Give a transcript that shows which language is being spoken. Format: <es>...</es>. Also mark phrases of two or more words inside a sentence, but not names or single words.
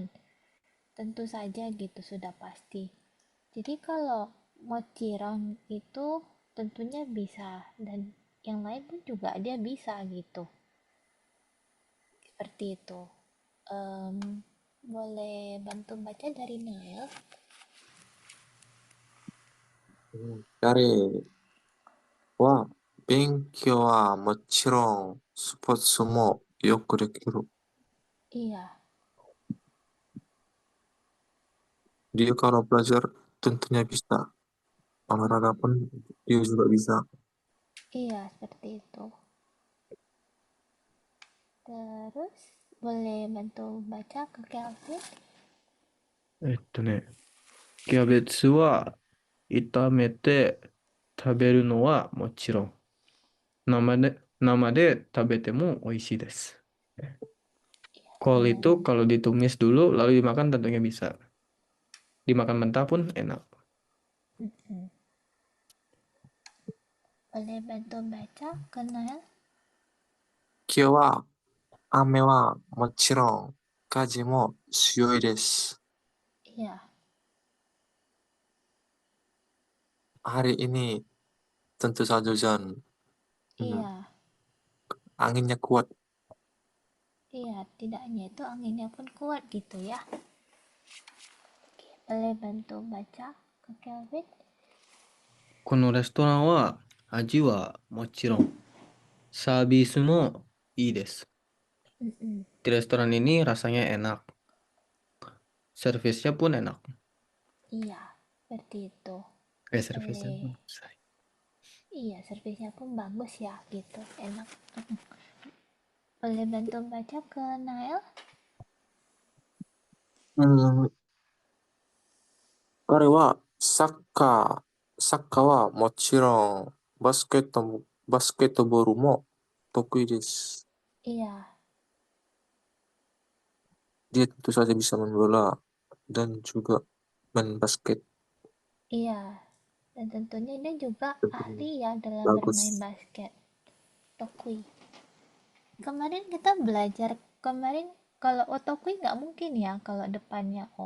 <id>Tentu saja gitu sudah pasti. Jadi kalau Mochiron itu tentunya bisa dan yang lain pun juga dia bisa gitu. Seperti itu. Em, Boleh bantu baca dari Nail?</id> <ja>彼は勉強はもちろんスポーツもよくできる。</ja> <id>Iya, Dia kalau belajar tentunya bisa. Olahraga pun dia juga bisa. iya seperti itu. Terus boleh bantu baca ke Kelvin?</id> <ja>キャベツは炒めて食べるのはもちろん、生で食べても美味しいです。</ja> <id>Kol itu kalau ditumis dulu lalu dimakan tentunya bisa. Dimakan mentah pun enak. Mm-mm. Boleh bantu baca ke Nail?</id> <ja>今日は雨はもちろん風も強いです。</ja> <id>Iya, Hari ini tentu saja hujan. iya, Anginnya kuat. iya. Tidak hanya itu anginnya pun kuat gitu ya. Oke, boleh bantu baca ke Kelvin?</id> <ja>このレストランは味はもちろん、サービスもいいです。 Mm-mm.</ja> <id>Di restoran ini rasanya enak, servisnya pun enak. Iya, seperti itu. Servisnya Boleh. bagus. Iya, servisnya pun bagus ya gitu, enak. Boleh bantu baca ke Nail?</id> <ja>うん彼はサッカーはもちろんバスケットボールも得意です。</ja> <id>Iya, Dia tentu saja bisa main bola dan juga main basket. iya. Dan tentunya dia juga Tentunya ahli ya dalam bermain bagus. basket. Tokui. Kemarin kita belajar, kemarin kalau otokui nggak mungkin ya kalau depannya O.</id>